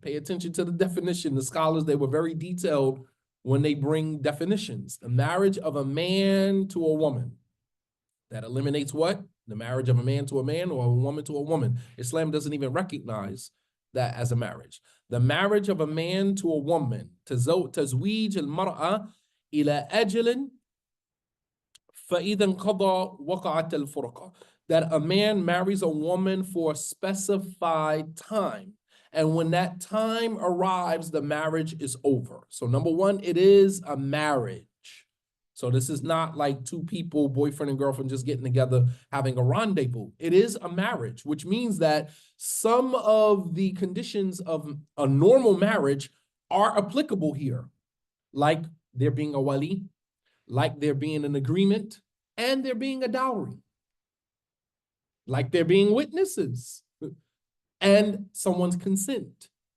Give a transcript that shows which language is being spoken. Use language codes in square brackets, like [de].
[en] Pay attention to the definition. The scholars, they were very detailed when they bring definitions. The marriage of a man to a woman. That eliminates what? The marriage of a man to a man or a woman to a woman. Islam doesn't even recognize that as a marriage. The marriage of a man to a woman. [ar] تزويج المرأة إلى أجل فإذا انقضى وقعت الفرقة. [en] That a man marries a woman for a specified time. And when that time arrives, the marriage is over. So number one, it is a marriage. So this is not like two people, boyfriend and girlfriend, just getting together, having a rendezvous. It is a marriage, which means that some of the conditions of a normal marriage are applicable here, like there being a wali, like there being an agreement, and there being a dowry, like there being witnesses, and someone's consent.